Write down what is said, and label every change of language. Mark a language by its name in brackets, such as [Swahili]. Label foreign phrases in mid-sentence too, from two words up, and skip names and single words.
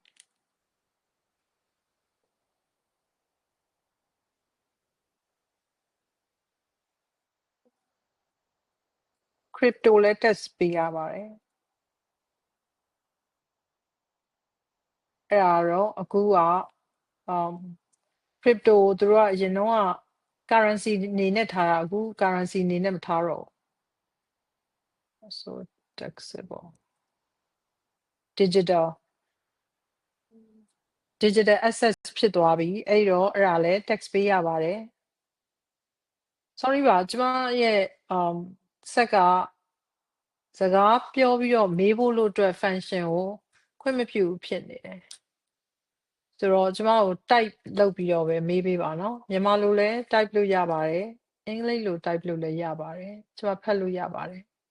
[Burmese] crypto လဲ test ပေးရပါတယ်အဲ့ဒါတော့အခုက crypto ကိုသူတို့ကအရင်တော့က currency အနေနဲ့ထားတာအခု currency အနေနဲ့မထားတော့ဘူး [English] so taxable digital digital assets [Burmese] ဖြစ်သွားပြီအဲ့တော့အဲ့ဒါလဲ tax ပေးရပါတယ် sorry ပါကျမရဲ့ဆက်ကစကားပြောပြီးတော့မေးဖို့လို့အတွက် function ကိုခွင့်မပြုဖြစ်နေတယ်ဆိုတော့ကျမကို type လုပ်ပြီးတော့ပဲမေးပေးပါနော်မြန်မာလိုလည်း type လို့ရပါတယ်အင်္ဂလိပ်လို type လို့လည်းရပါတယ်ကျမဖတ်လို့ရပါတယ်